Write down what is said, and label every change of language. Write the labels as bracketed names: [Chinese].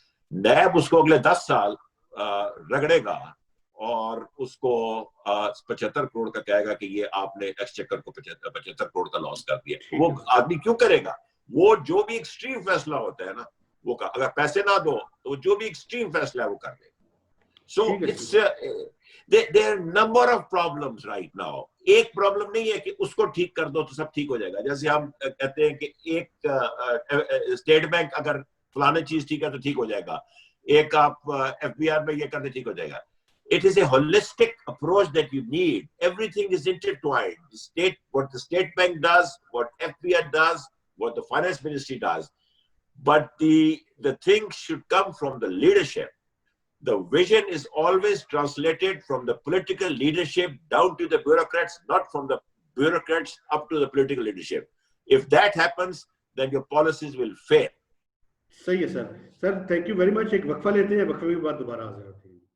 [Urdu] NAB اس کو اگلے 10 سال رگڑے گا اور اس کو 75 کروڑ کا کہے گا کہ یہ آپ نے ایکسچیکر کو 75 کروڑ کا لاس کر دیا. وہ آدمی کیوں کرے گا؟ وہ جو بھی ایکسٹریم فیصلہ ہوتا ہے نا, وہ اگر پیسے نہ دو تو جو بھی ایکسٹریم فیصلہ ہے وہ کر دے. [English] So it's there are number of problems right now. [Urdu] ایک پرابلم نہیں ہے کہ اس کو ٹھیک کر دو تو سب ٹھیک ہو جائے گا. جیسے ہم کہتے ہیں کہ ایک اسٹیٹ بینک اگر فلانے چیز ٹھیک ہے تو ٹھیک ہو جائے گا, ایک آپ ایف بی آر میں یہ کرتے ٹھیک ہو جائے گا. [English] It is a holistic approach that you need. Everything is intertwined. What the state bank does, what FBR does, what the finance ministry does. But the thing should come from the leadership. The vision is always translated from the political leadership down to the bureaucrats, not from the bureaucrats up to the political leadership. If that happens, then your policies will fail. [Urdu] صحیح ہے سر. Sir thank you very much. ایک وقفہ لیتے ہیں, وقفے کے بعد دوبارہ حاضر ہوتے ہیں.